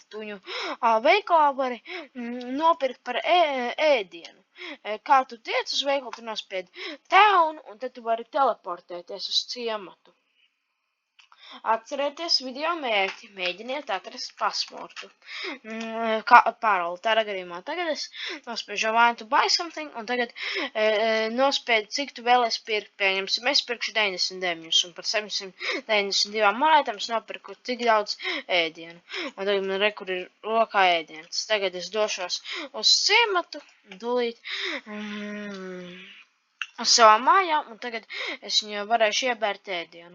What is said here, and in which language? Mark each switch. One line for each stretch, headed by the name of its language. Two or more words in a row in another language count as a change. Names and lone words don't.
Latvian: Tu viņu veikalā vari nopirkt par ēdienu. Kā tu tiec uz veikalu, tu nospiedi down, un tad tu vari teleportēties uz ciematu. Atcerieties video mērķi, mēģiniet atrast pasmortu. Paroli, tādā gadījumā. Tagad es nospiežu
English: I want to buy something,
Latvian: un tagad nospiedu, cik tu vēlies pirkt. Pieņemsim, es pirkšu 99, un par 792 monētām es nopirku tik daudz ēdienu. Un tagad man rekur ir rokā ēdienas. Tagad es došos uz ciematu, tūlīt uz savām mājām, un tagad es viņu varēšu iebērt ēdienu.